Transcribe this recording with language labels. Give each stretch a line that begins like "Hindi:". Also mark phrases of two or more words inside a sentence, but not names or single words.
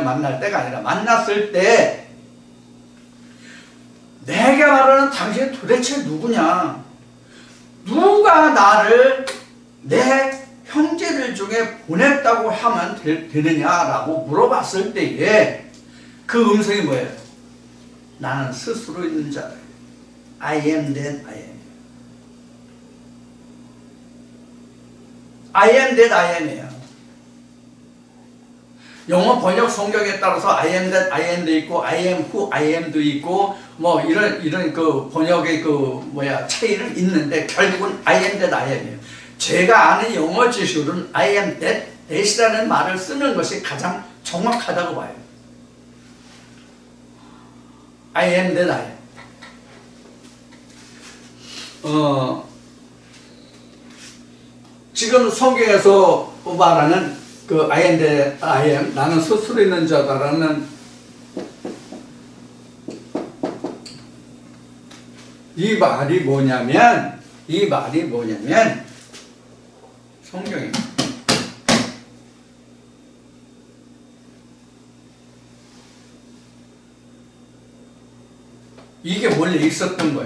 Korean: 만날 때가 아니라 만났을 때 내가 말하는 당신이 도대체 누구냐? 누가 나를 내 형제들 중에 보냈다고 하면 되느냐라고 물어봤을 때에 그 음성이 뭐예요? 나는 스스로 있는 자다.
English: I am that I am. I am that I am
Korean: 이에요. 영어 번역 성경에 따라서
English: I am that I am
Korean: 도 있고
English: I am who I am
Korean: 도 있고 뭐 이런 그 번역의 차이는 있는데 결국은
English: I am that I am
Korean: 이에요. 제가 아는 영어 지식으로는
English: I am that
Korean: 이라는 말을 쓰는 것이 가장 정확하다고 봐요.
English: I am that I am.
Korean: 지금 성경에서 말하는 그
English: I am that I am,
Korean: 나는 스스로 있는 자다라는 이 말이 뭐냐면 성경입니다. 이게 원래 있었던 거예요.